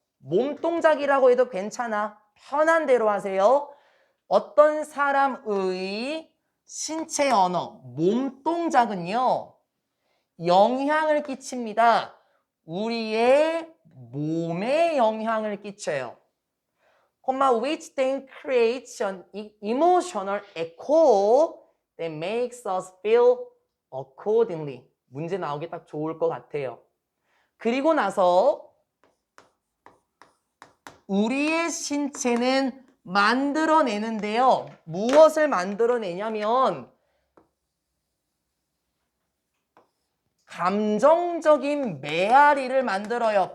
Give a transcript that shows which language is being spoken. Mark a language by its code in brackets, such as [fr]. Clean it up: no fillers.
[ko] 몸동작이라고 해도 괜찮아. 편한 대로 하세요. 어떤 사람의 신체 언어, 몸동작은요. 영향을 끼칩니다. 우리의 몸에 영향을 끼쳐요. [en] which then creates an emotional echo that makes us feel accordingly. [ko] 문제 나오기 딱 좋을 것 같아요. 그리고 나서 우리의 신체는 만들어내는데요. 무엇을 만들어내냐면 감정적인 메아리를 만들어요.